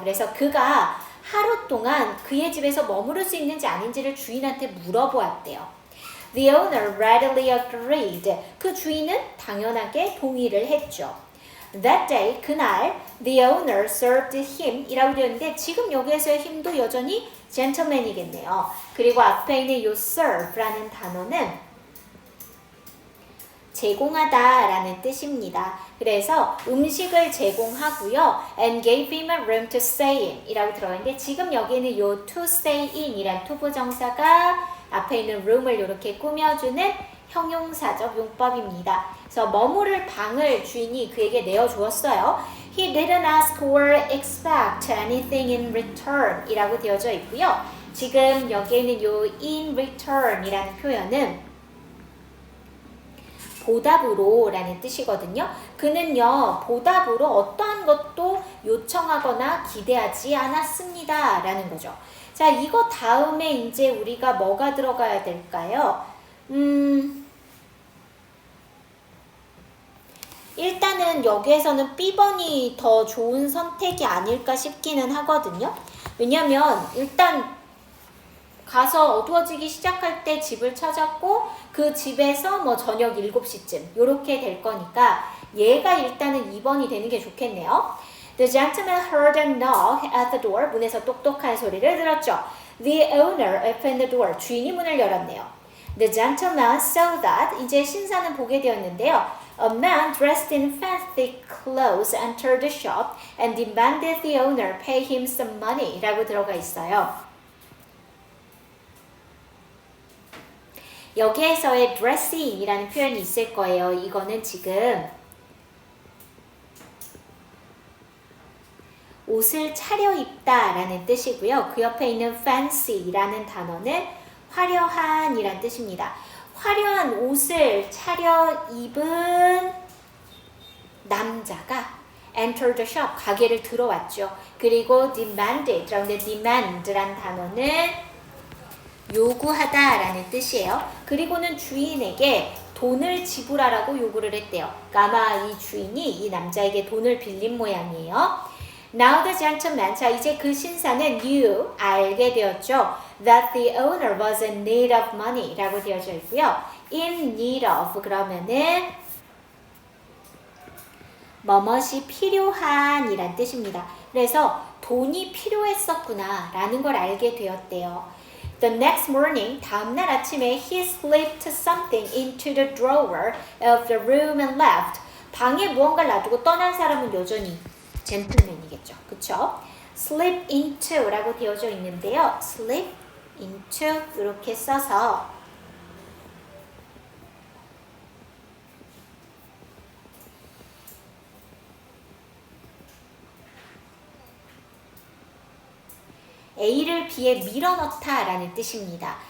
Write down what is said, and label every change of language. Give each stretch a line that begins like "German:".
Korean: 그래서 그가 하루 동안 그의 집에서 머무를 수 있는지 아닌지를 주인한테 물어보았대요.
English: The owner readily agreed.
Korean: 그 주인은 당연하게 동의를 했죠.
English: That day,
Korean: 그날,
English: the owner served him
Korean: 이라고 되었는데 지금 여기에서의 힘도 여전히 gentleman이겠네요. 그리고 앞에 있는 요 serve라는 단어는 제공하다 라는 뜻입니다. 그래서 음식을 제공하고요.
English: and gave him a room to stay in
Korean: 이라고 들어있는데 지금 여기는 요 to stay in 이란 투부정사가 앞에 있는 room을 이렇게 꾸며주는 형용사적 용법입니다. 그래서 머무를 방을 주인이 그에게 내어주었어요.
English: He didn't ask or expect anything in return
Korean: 이라고 되어져 있고요. 지금 여기에는 요
English: in return
Korean: 이라는 표현은 보답으로 라는 뜻이거든요. 그는요, 보답으로 어떠한 것도 요청하거나 기대하지 않았습니다. 라는 거죠. 자, 이거 다음에 이제 우리가 뭐가 들어가야 될까요? 일단은 여기에서는 B번이 더 좋은 선택이 아닐까 싶기는 하거든요. 왜냐면 일단 가서 어두워지기 시작할 때 집을 찾았고 그 집에서 뭐 저녁 7시쯤 요렇게 될 거니까 얘가 일단은 2번이 되는 게 좋겠네요.
English: The gentleman heard a knock at the door.
Korean: 문에서 똑똑한 소리를 들었죠.
English: The owner opened the door.
Korean: 주인이 문을 열었네요.
English: The gentleman saw that.
Korean: 이제 신사는 보게 되었는데요.
English: A man dressed in fancy clothes entered the shop and demanded the owner pay him some money
Korean: 라고 들어가 있어요. 여기에서의 dressing 이라는 표현이 있을 거예요. 이거는 지금 옷을 차려입다 라는 뜻이고요. 그 옆에 있는 fancy 라는 단어는 화려한 이란 뜻입니다. 화려한 옷을 차려입은 남자가
English: enter the shop,
Korean: 가게를 들어왔죠. 그리고 demanded, 그런데 demand란 단어는 요구하다 라는 뜻이에요. 그리고는 주인에게 돈을 지불하라고 요구를 했대요. 그러니까 아마 이 주인이 이 남자에게 돈을 빌린 모양이에요.
English: Now the gentleman,
Korean: 자 이제 그 신사는 knew, 알게 되었죠.
English: That the owner was in need of money
Korean: 라고 되어져 있고요.
English: In need of
Korean: 그러면은 뭐뭇이 필요한 이란 뜻입니다. 그래서 돈이 필요했었구나 라는 걸 알게 되었대요.
English: The next morning,
Korean: 다음날 아침에
English: he slipped something into the drawer of the room and left.
Korean: 방에 무언가를 놔두고 떠난 사람은 여전히 젠틀맨이겠죠. 그쵸?
English: slip into
Korean: 라고 되어져 있는데요. slip into 이렇게 써서 A를 B에 밀어넣다 라는 뜻입니다.